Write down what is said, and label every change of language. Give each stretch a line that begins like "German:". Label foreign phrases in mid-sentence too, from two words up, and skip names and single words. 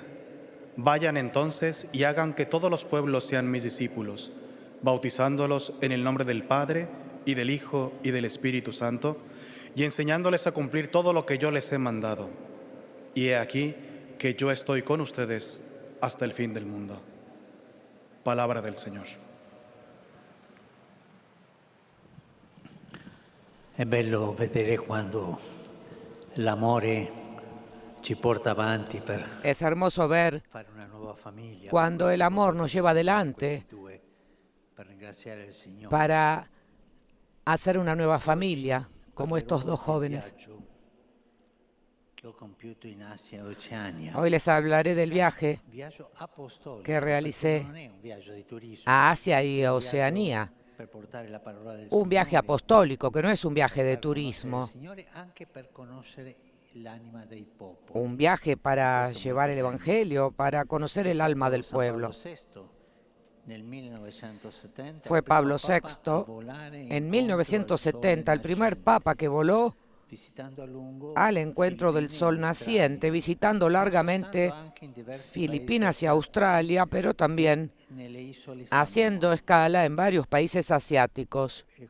Spanish: Vayan entonces y hagan que todos los pueblos sean mis discípulos, bautizándolos en el nombre del Padre, y del Hijo, y del Espíritu Santo, y enseñándoles a cumplir todo lo que yo les he mandado. Y he aquí que yo estoy con ustedes hasta el fin del mundo. Palabra del Señor.
Italian: È bello vedere quando l'amore ci porta avanti per
Spanish: Es hermoso ver
Italian: fare una nuova famiglia.
Spanish: cuando el amor nos lleva adelante
Italian: Per ringraziare il Signore.
Spanish: para hacer una nueva familia, como estos dos jóvenes.
Italian: Che ho compiuto in Asia e Oceania.
Spanish: Hoy les hablaré del viaje
Italian: Viaggio apostolico,
Spanish: que realicé
Italian: non è un viaggio di turismo,
Spanish: a Asia y a Oceanía.
Italian: per portare la parola del
Spanish: Un viaje
Italian: Signore,
Spanish: apostólico, que no es un viaje de
Italian: per conoscere il
Spanish: turismo.
Italian: Signore, anche per conoscere l'anima dei popoli.
Spanish: Un viaje para llevar el Evangelio, para conocer el alma del pueblo. Fue Pablo VI, en 1970, el primer papa que voló al encuentro del sol naciente, visitando largamente Filipinas y Australia, pero también haciendo escala en varios países asiáticos.